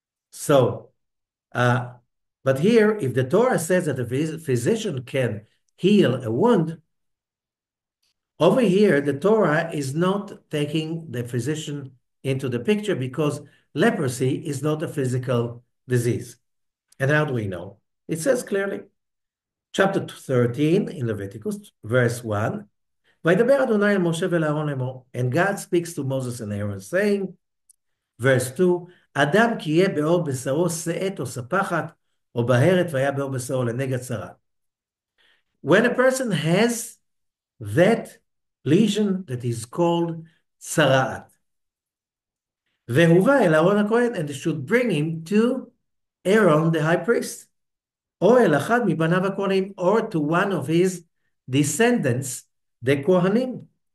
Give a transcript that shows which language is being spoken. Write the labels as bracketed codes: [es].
[en] So, but here, if the Torah says that the physician can heal a wound, over here, the Torah is not taking the physician into the picture because leprosy is not a physical disease. And how do we know? It says clearly, chapter 13 in Leviticus, verse 1, [he] וידבר אדוני אל משה ולאהרון לאמור, [en] and God speaks to Moses and Aaron, saying, verse 2, [he] אדם כי יהיה באור בשרו שאת או ספחת, או בהרת והיה באור בשרו לנגע צרה. [en] When a person has that lesion that is called tzara'at, [he] והובא אל אהרון הכהן, [en] and should bring him to Aaron the high priest, [he] או אל אחד מבניו הכהנים, [en] or to one of his descendants, the Kohanim.